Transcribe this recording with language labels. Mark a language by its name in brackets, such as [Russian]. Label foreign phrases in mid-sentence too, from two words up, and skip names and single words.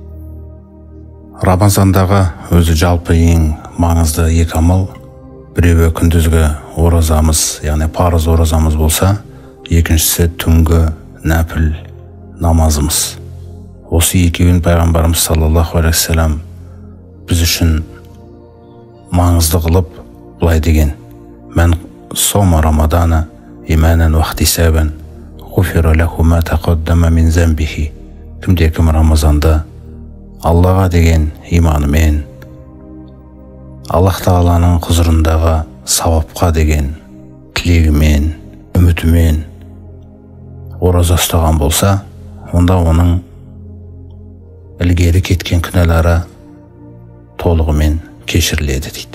[Kazakh] Рамазандағы өзі жалпы ең маңызды екі амал, біреуі күндізгі оразамыз, яғни парыз оразамыз болса, екіншісі түнгі нәпіл намазымыз. Осы екеуін пайғамбарымыз [Arabic] صلى الله عليه وسلم [Kazakh] біз үшін маңызды қылып былай деген: [Arabic] "من صام رمضان إيمانا واحتسابا غفر له ما تقدم من ذنبه." [Kazakh] Кімде-кім Рамазанды Аллаға деген иманымен, Аллах Тағаланың құзырындағы сауапқа деген тілегімен, үмітімен ораза ұстаған болса, онда оның ілгері кеткен күнәлары толығымен кешіріледі дейді.